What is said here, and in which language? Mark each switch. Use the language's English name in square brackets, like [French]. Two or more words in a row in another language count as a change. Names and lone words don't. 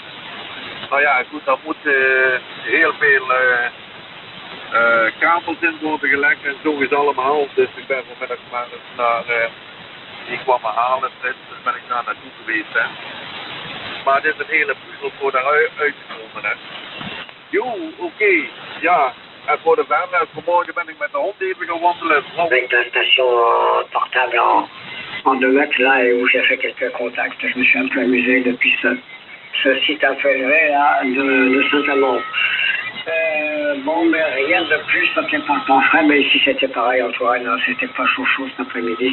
[Dutch] Nou ja, goed, daar moet heel veel kabels in worden gelegd en zo is allemaal, dus ik ben vanmiddag maar eens naar, die kwam me halen, dus ben ik daar naartoe geweest, hè. Maar het is een hele puzzel voor daaruit te komen, hè. Jo, oké. Ja. En voor de verder, vanmorgen ben ik met de hond even gaan wandelen. [French] Avec la station portable en 2 mètres là, et où j'ai fait quelques contacts, je me suis un peu amusé depuis ce site un peu élevé là, de Saint-Amand. Bon, mais rien de plus, ça tient pas le temps frais, mais ici c'était pareil, Antoine, c'était pas chaud cet après-midi.